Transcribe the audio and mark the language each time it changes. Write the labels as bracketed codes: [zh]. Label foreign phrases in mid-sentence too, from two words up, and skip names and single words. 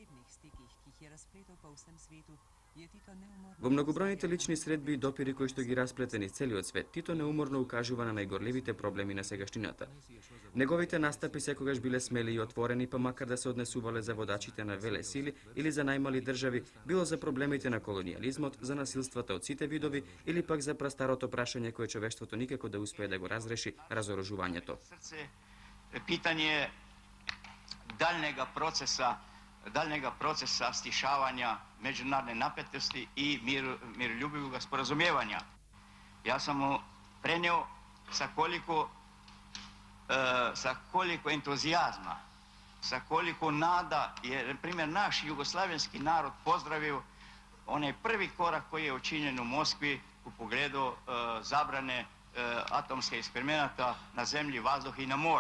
[mk] Во многобројните лични средби и допири кои што ги расплете низ целиот свет, Тито неуморно укажува на најгорливите проблеми на сегашнината. Неговите настапи секогаш биле смели и отворени, па макар да се однесувале за водачите на веле сили или за најмали држави, било за проблемите на колонијализмот, за насилствата од сите видови или пак за прастарото прашање кое човештвото никако да успее да го разреши, разоружувањето. [hr] Pitanje daljnjega procesa stišavanja međunarodne napetosti i miroljubivog sporazumijevanja. Ja sam mu prenio sa koliko entuzijazma, sa koliko nada je, na primjer, naš jugoslavenski narod pozdravio onaj prvi korak koji je učinjen u Moskvi u pogledu zabrane atomskih eksperimenata na zemlji, vazduhu i na moru.